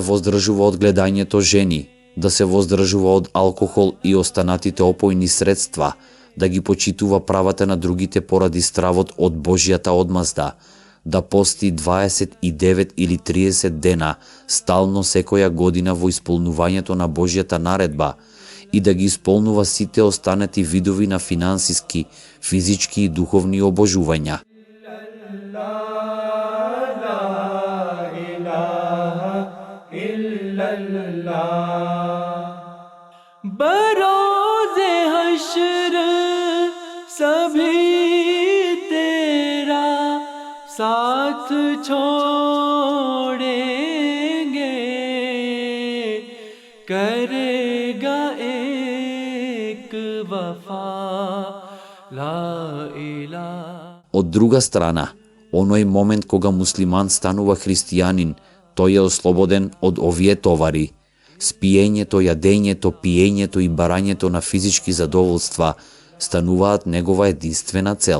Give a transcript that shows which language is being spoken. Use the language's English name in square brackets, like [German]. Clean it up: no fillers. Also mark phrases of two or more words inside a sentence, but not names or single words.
[Macedonian] воздржува од гледањето жени, да се воздржува од алкохол и останатите опојни средства, да ги почитува правата на другите поради стравот од Божјата одмазда, да пости 29 или 30 дена стално секоја година во исполнувањето на Божјата наредба и да ги исполнува сите останати видови на финансиски, физички и духовни обожувања. [Urdu] بروزِ حشر سبھی تیرا ساتھ چھوڑیں گے، کرے گا ایک وفا [Arabic] لا إله. [Macedonian] Од друга страна, оној момент кога муслиман станува христијанин, тој е ослободен од овие товари. Спиењето, јадењето, пиењето и барањето на физички задоволства стануваат негова единствена цел.